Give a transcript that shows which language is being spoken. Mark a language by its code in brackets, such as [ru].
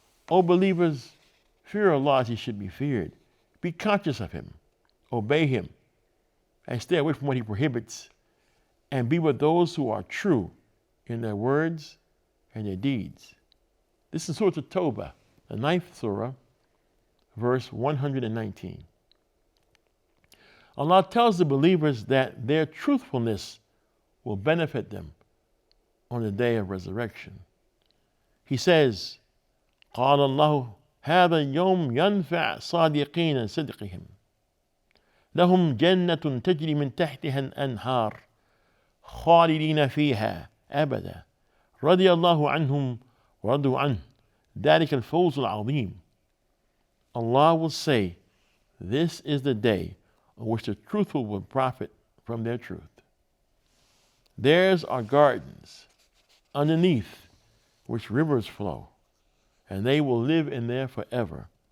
[en] O believers, fear Allah as He should be feared. Be conscious of Him, obey Him, and stay away from what He prohibits, and be with those who are true in their words and their deeds. This is Surah At-Tawbah, the 9th surah, verse 119. Allah tells the believers that their truthfulness will benefit them on the day of resurrection. He says, [ar] قال الله هذا اليوم ينفع صادقين صدقهم لهم جنة تجري من تحتها الأنهار خالدين فيها أبدا رضي الله عنهم ورضوا عنه ذلك الفوز العظيم. [en] Allah will say, this is the day on which the truthful will profit from their truth. Theirs are gardens underneath which rivers flow, and they will live in there forever.